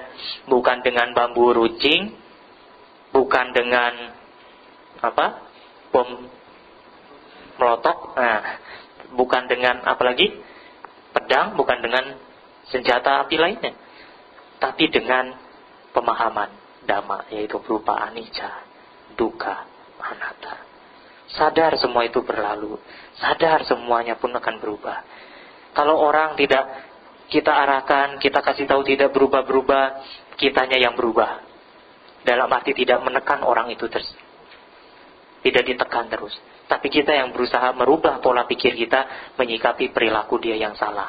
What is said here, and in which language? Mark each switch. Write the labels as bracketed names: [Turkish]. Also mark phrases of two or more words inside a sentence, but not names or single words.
[Indonesian] Bukan dengan bambu runcing, bukan dengan bom meletok, bukan dengan apalagi pedang, bukan dengan senjata api lainnya, tapi dengan pemahaman dhamma, yaitu berupa [Pali] anicca, dukkha, anatta. [Indonesian] Sadar semua itu berlalu, sadar semuanya pun akan berubah. Kalau orang tidak kita arahkan, kita kasih tahu tidak berubah-berubah, kitanya yang berubah. Dalam arti tidak menekan orang itu terus, tidak ditekan terus, tapi kita yang berusaha merubah pola pikir kita, menyikapi perilaku dia yang salah.